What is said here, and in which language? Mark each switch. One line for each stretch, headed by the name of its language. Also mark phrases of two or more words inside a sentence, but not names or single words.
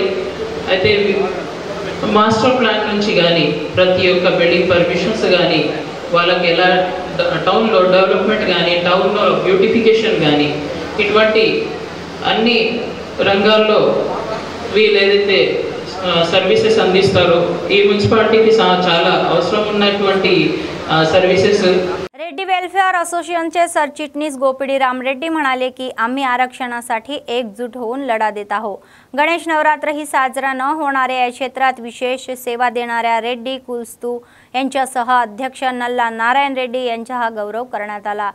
Telugu: అయితే
English: master plan
Telugu: నుంచి కానీ ప్రతి ఒక్క
English: building permissions
Telugu: కానీ వాళ్ళకి ఎలా టౌన్లో డెవలప్మెంట్ కానీ టౌన్లో బ్యూటిఫికేషన్ కానీ ఇటువంటి అన్ని రంగాల్లో వీళ్ళు ఏదైతే సర్వీసెస్ అందిస్తారో ఈ మున్సిపాలిటీకి చాలా అవసరం ఉన్నటువంటి सर्व्हिसेस।
Marathi: रेड्डी वेलफेअर असोसिएशनचे सरचिटणीस गोपिडी रामरेड्डी म्हणाले की आम्ही आरक्षणासाठी एकजूट होऊन लढा देत आहोत। गणेश नवरात्र ही साजरा न होणाऱ्या या क्षेत्रात विशेष सेवा देणाऱ्या रेड्डी कुलस्तू यांच्यासह अध्यक्ष नल्ला नारायण रेड्डी यांचा हा गौरव करण्यात आला।